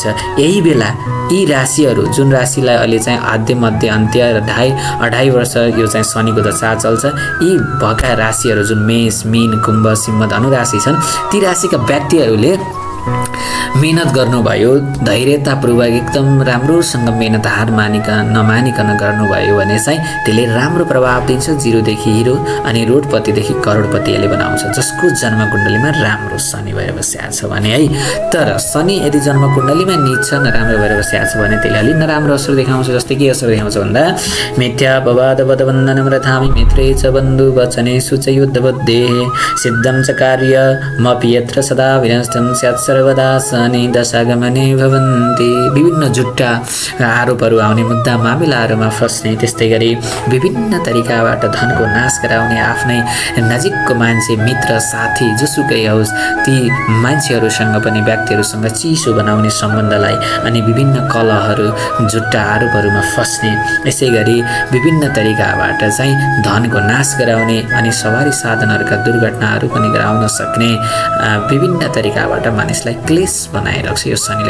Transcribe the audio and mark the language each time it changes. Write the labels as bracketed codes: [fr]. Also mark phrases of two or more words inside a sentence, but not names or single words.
[ne] यही बेला यी राशिहरू जुन राशिलाई अहिले चाहिँ आद्य मध्य अन्त्य र 2.5 वर्ष यो चाहिँ शनिको दशा चल्छ, यी भएका राशिहरू जुन मेष, मीन, कुम्भ, सिंह, धनु राशि छन्, ती राशिका व्यक्तिहरूले मेहनत गर्नुभयो, धैर्यतापूर्वक एकदम राम्रोसँग मेहनत हार नमानिकन गर्नुभयो भने चाहिँ त्यसले राम्रो प्रभाव दिन्छ। जिरोदेखि हिरो अनि रोडपतिदेखि करोडपति यसले बनाउँछ जसको जन्मकुण्डलीमा राम्रो शनि भएर बसेको छ भने है। तर शनि यदि जन्मकुण्डलीमा नीच छ, नराम्रो भएर बसेको छ भने त्यसले अलि नराम्रो असर देखाउँछ। जस्तै के असर देखाउँछ भन्दा [sa] मिथ्या अपवाद बदबन्धनम रथामि मित्रे च बन्धु वचनेषु च युद्धबद्धेः सिद्धं च कार्यमपि यत्र सदा विनष्टं स्यात् सर्वदा शनि दशागमने भवन्ति। [ne] विभिन्न झुट्टा आरोपहरू आउने, मुद्दा मामिलाहरूमा फस्ने, त्यस्तै गरी विभिन्न तरिकाबाट धनको नाश गराउने, आफ्नै नजिकको मान्छे, मित्र, साथी जोसुकै होस् ती मान्छेहरूसँग पनि व्यक्तिहरूसँग चिसो बनाउने सम्बन्धलाई अनि विभिन्न कलहहरू झुट्टा आरोपहरूमा फस्ने, यसै गरी विभिन्न तरिकाबाट चाहिँ धनको नाश गराउने अनि सवारी साधनहरूका दुर्घटनाहरू पनि गराउन सक्ने विभिन्न तरिकाबाट मानिसलाई क्लेश बनाइराख्छ यो शनिले।